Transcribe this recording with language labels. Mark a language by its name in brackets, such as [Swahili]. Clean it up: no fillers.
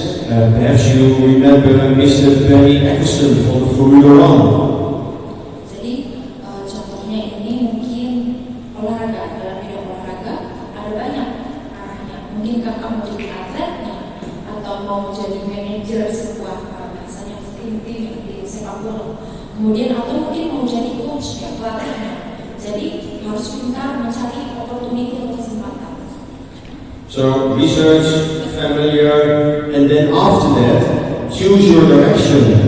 [English] Perhaps you remember Mr. Benny Eccleston from the Formula 1. [Indonesian] Jadi contohnya ini mungkin olahraga, dalam bidang olahraga ada banyak arahnya. Mungkin kakak mau jadi atletnya atau mau jadi manajer sebuah misalnya tim di sepak bola. Kemudian atau mungkin mau jadi coach ya, pelatihnya. Jadi harus pintar mencari opportunity atau kesempatan. [English] So research, familiar, and then after that, choose your direction.